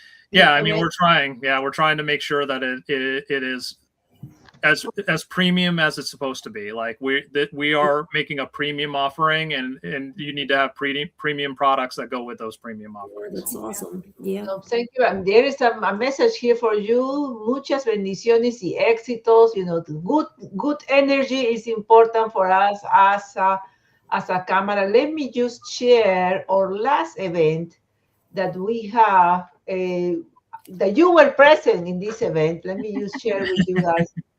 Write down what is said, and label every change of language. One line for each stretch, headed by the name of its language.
English: Yeah, I mean, we're trying to make sure that it is as premium as it's supposed to be. Like we are making a premium offering, and you need to have premium products that go with those premium offerings. That's awesome. Yeah. So thank you. And there is a message here for you.
Spanish: Muchas bendiciones y éxitos.
English: The good energy is important for us as a camera. Let me just share our last event that we have. That you were present in this event. Let me just share with you guys.